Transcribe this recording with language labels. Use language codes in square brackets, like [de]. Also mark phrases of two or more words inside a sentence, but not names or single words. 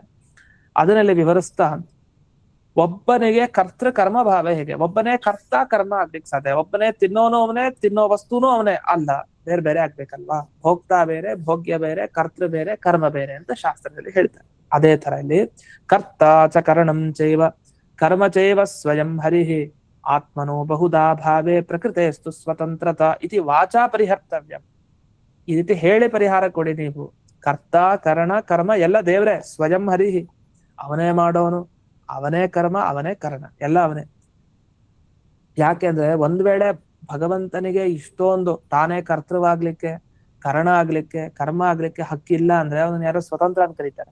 [kn] ಅದನ್ನಲ್ಲಿ ವಿವರಿಸ್ತಾ, ಒಬ್ಬನಿಗೆ ಕರ್ತೃ ಕರ್ಮ ಭಾವ ಹೇಗೆ? ಒಬ್ಬನೇ ಕರ್ತ ಕರ್ಮ ಆಗ್ಲಿಕ್ಕೆ ಸಾಧ್ಯ? ಒಬ್ಬನೇ ತಿನ್ನೋನು ಅವನೇ, ತಿನ್ನೋ ವಸ್ತುನು ಅವನೇ ಅಲ್ಲ, ಬೇರೆ ಬೇರೆ ಆಗ್ಬೇಕಲ್ವಾ? ಭೋಕ್ತ ಬೇರೆ, ಭೋಗ್ಯ ಬೇರೆ, ಕರ್ತೃ ಬೇರೆ, ಕರ್ಮ ಬೇರೆ ಅಂತ ಶಾಸ್ತ್ರದಲ್ಲಿ ಹೇಳ್ತಾರೆ. ಅದೇ ತರ ಇಲ್ಲಿ [sa] ಕರ್ತ ಚ ಕರಣಂ ಚೈವ ಕರ್ಮ ಚೈವ ಸ್ವಯಂ ಹರಿಹಿ ಆತ್ಮನೋ ಬಹುಧಾ ಭಾವೇ ಪ್ರಕೃತೆಸ್ತು ಸ್ವತಂತ್ರತ ಇತಿ ವಾಚಾ ಪರಿಹರ್ತವ್ಯ. [kn] ಈ ರೀತಿ ಹೇಳಿ ಪರಿಹಾರ ಕೊಡಿ ನೀವು. ಕರ್ತ ಕರಣ ಕರ್ಮ ಎಲ್ಲ ದೇವ್ರೆ, [sa] ಸ್ವಯಂ ಹರಿಹಿ, [kn] ಅವನೇ ಮಾಡೋನು, ಅವನೇ ಕರ್ಮ, ಅವನೇ ಕರಣ, ಎಲ್ಲ ಅವನೇ. ಯಾಕೆಂದ್ರೆ ಒಂದ್ ವೇಳೆ ಭಗವಂತನಿಗೆ ಇಷ್ಟೊಂದು ತಾನೇ ಕರ್ತೃವಾಗ್ಲಿಕ್ಕೆ, ಕರಣ ಆಗ್ಲಿಕ್ಕೆ, ಕರ್ಮ ಆಗ್ಲಿಕ್ಕೆ ಹಕ್ಕಿಲ್ಲ ಅಂದ್ರೆ ಅವನ್ನ ಯಾರೋ ಸ್ವತಂತ್ರ ಅಂತ ಕರೀತಾರೆ.